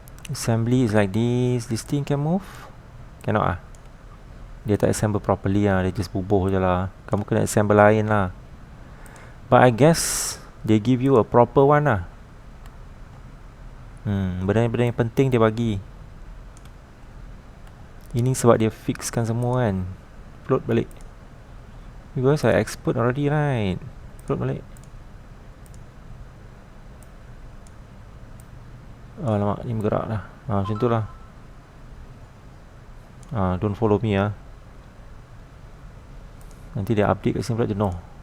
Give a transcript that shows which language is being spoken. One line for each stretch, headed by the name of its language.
English: Assembly is like this. This thing can move? Cannot
Malay: Dia tak assemble properly Dia just bubuh je lah. Kamu kena assemble lain lah.
English: But I guess they give you a proper one lah.
Malay: Benda-benda yang penting dia bagi. Ini sebab dia fixkan semua kan. Float balik.
English: Because I expert already right.
Malay: Float balik. Alamak, ni bergerak dah. Macam tu lah.
English: Don't follow me
Malay: Nanti dia update kat sini pula jenuh.